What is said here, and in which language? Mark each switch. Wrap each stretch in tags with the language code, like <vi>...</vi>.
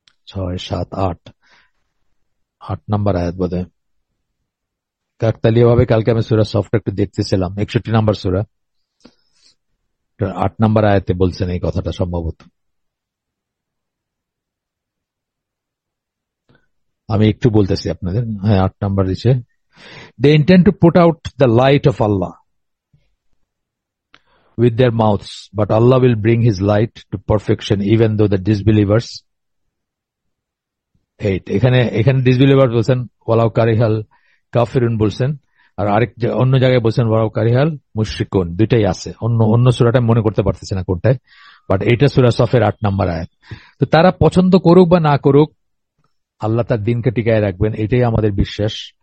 <bn>6, 7, 8 নম্বর আয়াত বোধহয়। কাকতালীয় ভাবে কালকে আমি সূরা সফটা একটু দেখতেছিলাম, 61 নম্বর সূরা, 8 নম্বর আয়াতে বলছেন এই কথাটা সম্ভবত। আমি একটু বলতেছি আপনাদের, হ্যাঁ 8 নম্বর দিচ্ছে,</bn> <en>they intend to put out the light of Allah with their mouths, but Allah will bring his light to perfection even though the disbelievers hate.</en> <bn>এখানে disbelievers বলছেন</bn> <ar>ওয়ালাউ কারিহাল কাফিরুন</ar> <bn>বলছেন, আর অন্য জায়গায় বলছেন</bn> <ar>ওয়ালাউ কারিহাল মুশরিকুন,</ar> <bn>দুইটাই আছে। অন্য সূরাটা মনে করতে পারতেছে না কোনটায়, বাট এটা সূরা সফের 8 নম্বর আয়াত। তো তারা পছন্দ করুক বা না করুক, আল্লাহ তার দিনকে টিকায় রাখবেন, এটাই আমাদের বিশ্বাস।</bn>